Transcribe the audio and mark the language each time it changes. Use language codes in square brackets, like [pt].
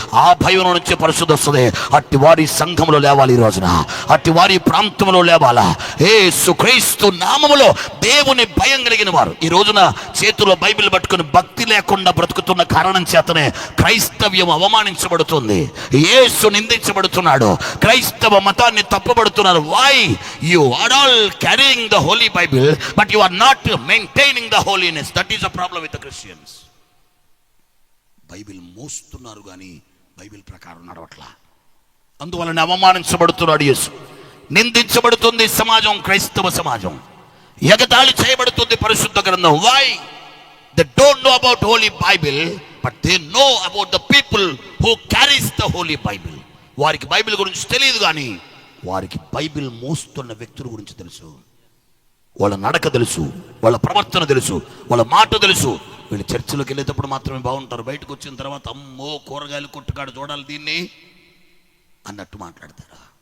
[te] ఆ భయంలో నుంచి పరిశుద్ధి వస్తుంది. అట్టి వారి సంఘంలో లేవాలి, ఈ రోజున అట్టి వారి ప్రాంతంలో లేవాలా. యేసుక్రీస్తు నామములో దేవుని భయం కలిగిన వారు ఈ రోజున చేతిలో బైబిల్ పట్టుకుని భక్తి లేకుండా బ్రతుకుతున్న కారణం చేతనే క్రైస్తవ్యం అవమానించబడుతుంది, యేసు నిందించబడుతున్నాడు, క్రైస్తవ మతాన్ని తప్పబడుతున్నారు. [en] Why? You are all carrying the Holy Bible, but you are not maintaining the holiness. That is a problem with the Christians. [te] Bible మోస్తున్నారు కానీ బైబిల్ ప్రకారం నడవట్లా. అందువలన అవమానించబడుతున్నాడు యేసు, నిందించబడుతుంది సమాజం, క్రైస్తవ సమాజం, ఎగతాళి చేయబడుతుంది పరిశుద్ధ గ్రంథం. [en] Why? They don't know about Holy Bible, but they know about the people who carries the Holy Bible. [te] వారికి బైబిల్ గురించి తెలియదు కానీ వారికి బైబిల్ మోస్తున్న వ్యక్తుల గురించి తెలుసు. వాళ్ళ నడక తెలుసు, వాళ్ళ ప్రవర్తన తెలుసు, వాళ్ళ మాట తెలుసు. వీళ్ళు చర్చిలోకి వెళ్ళేటప్పుడు మాత్రమే బాగుంటారు, బయటకు వచ్చిన తర్వాత అమ్మో కూరగాయలు కొట్టుకాడు చూడాలి దీన్ని అన్నట్టు మాట్లాడతారు.